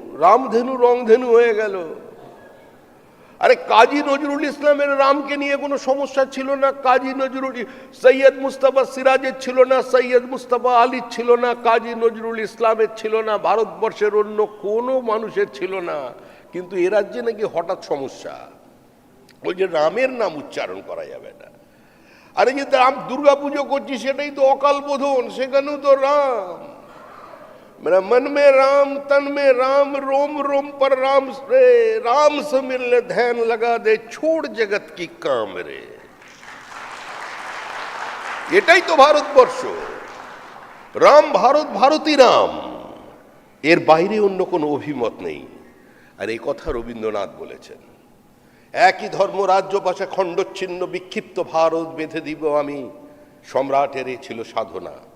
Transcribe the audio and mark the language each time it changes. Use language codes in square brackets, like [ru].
[bn] রামধেনু রংধেনু হয়ে গেল। আরে কাজী নজরুল ইসলামের রামকে নিয়ে কোনো সমস্যা ছিল না, কাজী নজরুল, সৈয়দ মুস্তাফা সিরাজের ছিল না, সৈয়দ মুস্তাফা আলীর ছিল না, কাজী নজরুল ইসলামের ছিল না, ভারতবর্ষের অন্য কোনো মানুষের ছিল না। কিন্তু এ রাজ্যে নাকি হঠাৎ সমস্যা, ওই যে রামের নাম উচ্চারণ করা যাবে না। আরে যে রাম দুর্গা পুজো করছি সেটাই তো অকাল বোধন, সেখানেও তো রাম। [hi] मेरा मन में राम, तन में राम, रोम रोम पर राम रे, राम से मिलने ध्यान लगा दे, छोड़ जगत की काम रे। [bn] এটাই তো ভারতবর্ষ। রাম ভারত, ভারতী রাম, এর বাইরে অন্য কোনো অভিমত নেই। আর এই কথা রবীন্দ্রনাথ বলেছেন, একই ধর্ম রাজ্য পাশে খণ্ডচ্ছিন্ন বিক্ষিপ্ত ভারত বেঁধে দিব আমি, সম্রাটের এ ছিল সাধনা।